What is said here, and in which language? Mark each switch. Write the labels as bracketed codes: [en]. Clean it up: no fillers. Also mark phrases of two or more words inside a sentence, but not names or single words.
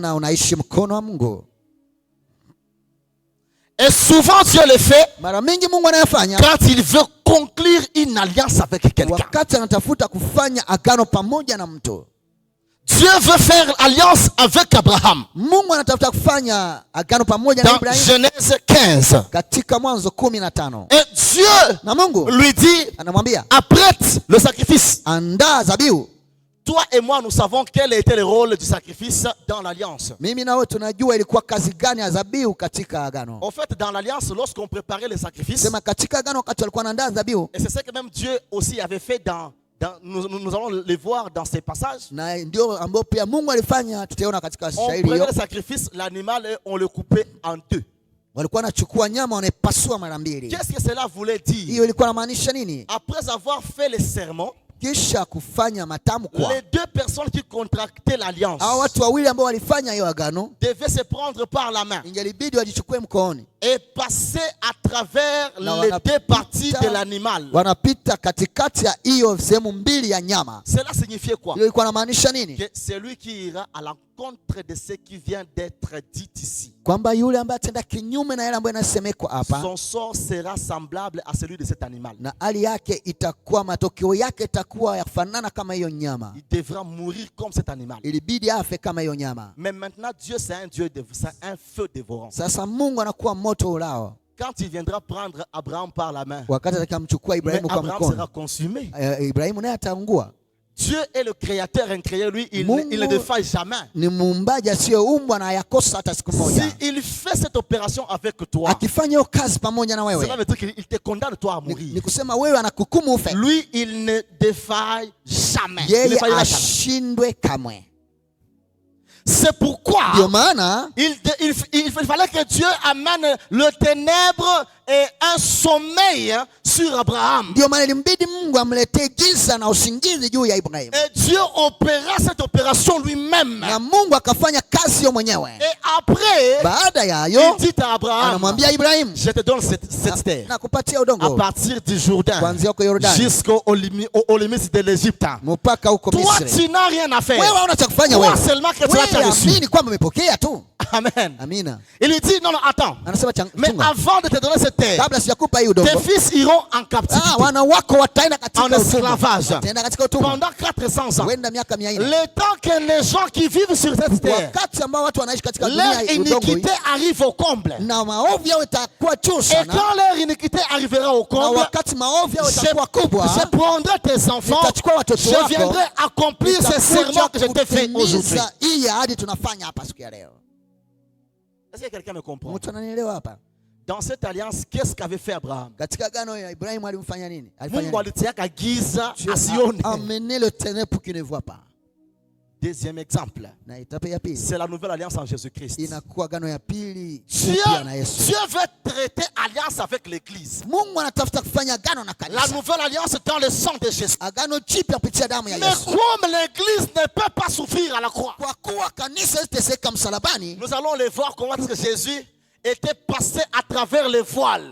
[fr] Et souvent Dieu le fait quand il veut conclure une alliance avec quelqu'un. Dieu veut faire alliance avec Abraham. [sw] Mungu anatafuta kufanya agano pamoja na Ibrahim. [fr] Genèse 15. [sw] Katika Mwanzo 15. [fr] Et Dieu [sw] na Mungu [fr] lui dit, [sw] anamwambia, [fr] apprête le sacrifice. [sw] Andaa zabihu. [fr] Toi et moi, nous savons quel était le rôle du sacrifice dans l'alliance. [sw] Mimi na wewe tunajua ilikuwa kazi gani ya zabihu katika agano. [fr] En fait, dans l'alliance, lorsqu'on préparait les sacrifices, [sw] sema katika agano wakati walikuwa wanaandaa zabihu, [fr] et c'est ce que même Dieu aussi avait fait nous allons les voir dans ces passages. [sw] Na ndio ambao pia Mungu alifanya, tutaona katika shairi hiyo. [fr] On prenait le sacrifice, l'animal, et on le coupait en deux. [sw] Walikuwa wanachukua nyama wanaipasua mara mbili. [fr] Qu'est-ce que cela voulait dire? [sw] Hiyo ilikuwa inamaanisha nini? [fr] Après avoir fait les serments, [sw] kisha kufanya matamko, [fr] les deux personnes qui contractaient l'alliance, [sw] hao watu wawili ambao walifanya hiyo agano, [fr] devaient se prendre par la main, [sw] ingelibidi wajichukue mkooni, [fr] et passer à travers les deux parties de l'animal. [sw] Wanapita katikati ya hiyo sehemu mbili ya nyama. [fr] Cela signifiait quoi? [sw] Hiyo ilikuwa inamaanisha nini? [fr] Que celui qui ira à l'encontre de ce qui vient d'être dit ici, [sw] kwamba yule ambaye atenda kinyume na yale ambayo yanasemekwa hapa, [fr] son sort sera semblable à celui de cet animal. [sw] Na hali yake itakuwa, matokeo yake itakuwa yafanana kama hiyo nyama. [fr] Il devra mourir comme cet animal. [sw] Ilibidi afe kama hiyo nyama. [fr] Mais maintenant Dieu c'est un Dieu c'est un feu dévorant. [sw] Sasa Mungu anakuwa moto ulao. [fr] Quand il viendra prendre Abraham par la main, [sw] wakati atamchukua Ibrahimu kwa mkono, [fr] Abraham sera consumé. [sw] Ibrahimu naye ataungua. [fr] Dieu est le créateur incréé, lui il ne défaille jamais. [sw] Ni muumbaji asiyeumbwa na yakosa hata siku moja. [fr] Si il fait cette opération avec toi, [sw] akifanya hiyo kazi pamoja na wewe, [fr] cela veut dire qu'il te condamne toi à mourir. [sw] Ni kusema wewe anakuhukumu ufe. [fr] Lui il ne défaille jamais. [sw] Yeye ashindwe kamwe. [fr] C'est pourquoi il fallait que Dieu amène le ténèbre et un sommeil sur Abraham. [sw] Ndio maana ilimbidi Mungu amletee giza na usingizi juu ya Ibrahim. [fr] Et Dieu opéra cette opération lui-même. [sw] Na Mungu akafanya kazi hiyo mwenyewe. [fr] Et après, [sw] baada ya hayo, [fr] il dit à Abraham, [sw] anamwambia Ibrahim, [fr] je te donne cette terre. [sw] Nakupatia udongo. [fr] À partir du Jourdain jusqu'aux limites de l'Égypte. [sw] Mpaka huko Misri. [fr] Toi tu n'as rien à faire. [sw] Wewe hauna cha kufanya wewe. [fr] Toi seulement que tu as reçu. [sw] Amini kwamba umepokea tu. [fr] Amen. [sw] Amina. [fr] Il lui dit non attends. Mais avant de te donner cette terre, [sw] kabla sijakupa hiyo udongo, [fr] tes fils iront en captivité. [sw] Wana wako wataenda katika [fr] esclavage. Pendant 400 ans. [sw] Wenda miaka 400. [fr] Le temps que les gens qui vivent sur cette terre, [sw] wakati ambao watu wanaishi katika dunia [fr] leur iniquité arrive au comble. [sw] Na maovu yao itakuwa juu sana. [fr] Et quand leur iniquité arrivera au comble, [sw] na wakati maovu yao itakuwa kubwa, [fr] je prendrai tes enfants, je viendrai accomplir ces serments que je t'ai fait aujourd'hui. [sw] Hii ahadi tunafanya hapa siku ya leo. [fr] Est-ce que quelqu'un me comprend? [sw] Mtu ananielewa hapa? [fr] Dans cette alliance, qu'est-ce qu'avait fait Abraham? [sw] Katika agano ya Ibrahim alimfanya nini? Mungu alitiaka giza asione. [fr] Amener le ténèbre pour qu'il ne voit pas. Deuxième exemple, c'est la nouvelle alliance en Jésus-Christ. Dieu veut traiter alliance avec l'église. La nouvelle alliance dans le sang de Jésus. Mais comme l'église ne peut pas souffrir à la croix, nous allons les voir comment est-ce que Jésus était passé à travers les voiles.